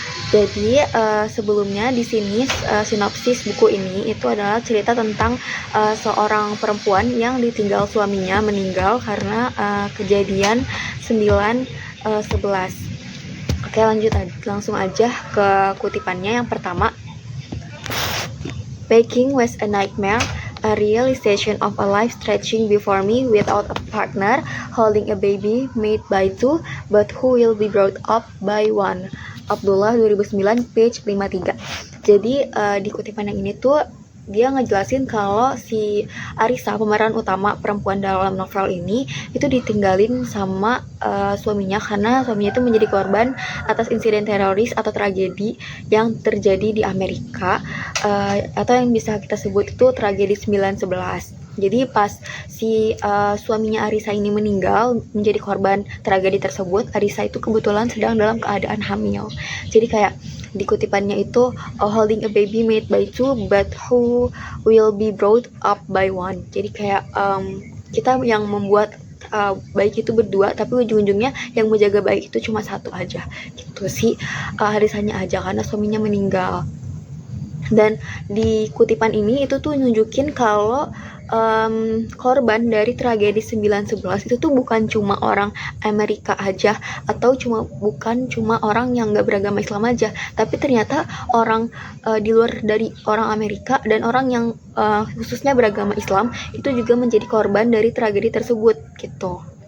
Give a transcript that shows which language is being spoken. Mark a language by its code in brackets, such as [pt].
[id] Jadi sebelumnya di sini sinopsis buku ini itu adalah cerita tentang seorang perempuan yang ditinggal suaminya meninggal karena kejadian 9/11. Oke, langsung aja ke kutipannya. Yang pertama, [en] baking was a nightmare, a realization of a life stretching before me without a partner, holding a baby made by two, but who will be brought up by one. Abdullah 2009 page 53. [id] Jadi di kutipan yang ini tuh dia ngejelasin kalau si Arisa, pemeran utama perempuan dalam novel ini, itu ditinggalin sama suaminya karena suaminya itu menjadi korban atas insiden teroris atau tragedi yang terjadi di Amerika, atau yang bisa kita sebut itu tragedi 9/11. Jadi pas si suaminya Arisa ini meninggal menjadi korban tragedi tersebut, Arisa itu kebetulan sedang dalam keadaan hamil. Jadi kayak di kutipannya itu [en] holding a baby made by two but who will be brought up by one. [id] Jadi kayak kita yang membuat baik itu berdua, tapi ujung-ujungnya yang menjaga baik itu cuma satu aja gitu sih, Arisanya aja karena suaminya meninggal. Dan di kutipan ini itu tuh nunjukin kalau korban dari tragedi 9/11 itu tuh bukan cuma orang Amerika aja, atau bukan cuma orang yang gak beragama Islam aja, tapi ternyata orang di luar dari orang Amerika dan orang yang khususnya beragama Islam itu juga menjadi korban dari tragedi tersebut gitu.